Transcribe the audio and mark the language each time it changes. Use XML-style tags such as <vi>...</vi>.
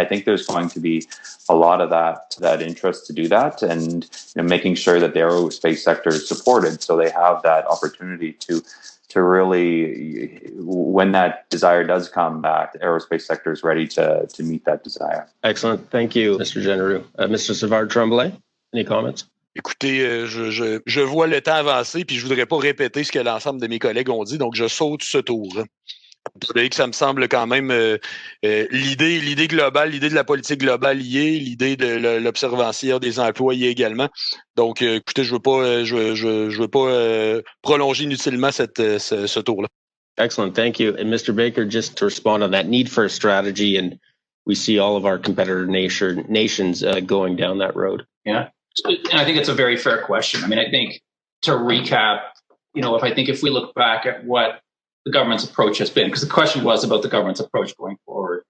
<en>I think there's going to be a lot of that interest to do that, and making sure that the aerospace sector is supported so they have that opportunity to really, when that desire does come back, the aerospace sector is ready to meet that desire. Excellent. Thank you, Mr. Jeneroux. Mr. Savard-Tremblay, any comments?</en> <fr>Écoutez, je vois le temps avancer, puis je voudrais pas répéter ce que l'ensemble de mes collègues ont dit, donc je saute ce tour. Vous voyez que ça me semble quand même l'idée globale, l'idée de la politique globale y est, l'idée de l'observation des emplois y est également. Donc, écoutez, je veux pas prolonger inutilement ce tour-là.</fr> <en>Excellent, thank you. And Mr. Baker, just to respond on that need for a strategy, and we see all of our competitor nations going down that road. Yeah, and I think it's a very fair question. I mean, I think to recap, if we look back at what the government's approach has been, because the question was about the government's approach going forward.</en>